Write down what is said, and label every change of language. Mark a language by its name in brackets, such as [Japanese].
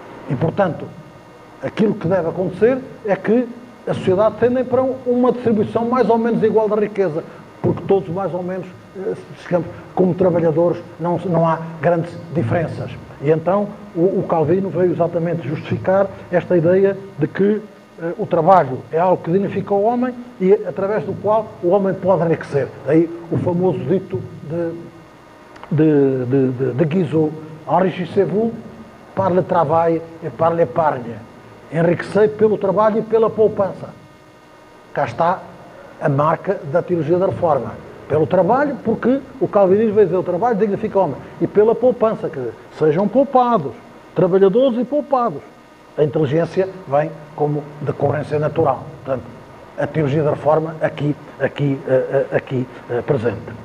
[Portuguese] E, portanto, aquilo que deve acontecer é que a sociedade tende para uma distribuição mais ou menos igual da riqueza, porque todos mais ou menos, digamos, como trabalhadores, não há grandes diferenças. E então o Calvino veio exatamente justificar esta ideia de que o trabalho é algo que dignifica o homem e através do qual o homem pode enriquecer. Daí o famoso dito de Guizot: [French] enrichissez-vous par le travail et par l'épargne. [Portuguese] Enriquecei pelo trabalho e pela poupança. Cá está a marca da teologia da reforma. Pelo trabalho, porque o calvinismo vai dizer o trabalho dignifica o homem. E pela poupança, quer dizer, sejam poupados, trabalhadores e poupados. A inteligência vem como decorrência natural. Portanto, a teologia da reforma aqui presente.